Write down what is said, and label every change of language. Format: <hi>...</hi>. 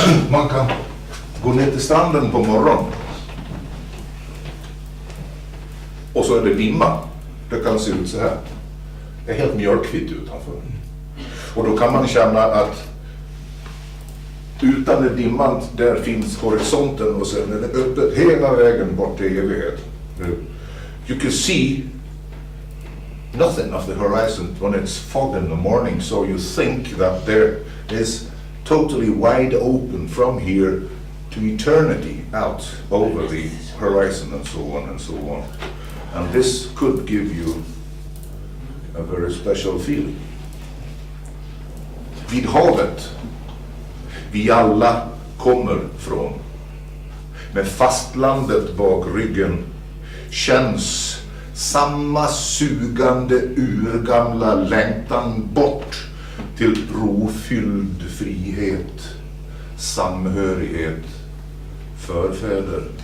<sv>Man kan gå ner till stranden på morgonen och så är det dimma. Det kan se ut så här. Det är helt mjölkvitt utanför. Och då kan man känna att utan det dimman, där finns horisonten och sen är det öppet hela vägen bort till evighet.</sv> <en>You can see nothing of the horizon when it's fog in the morning, so you think that there is totally wide open from here to eternity out over the horizon and so on and so on. And this could give you a very special feeling.</en> <sv>Vid havet vi alla kommer från, med fastlandet bak ryggen, känns samma sugande urgamla längtan bort till rofylld frihet, samhörighet, förfäder.</sv>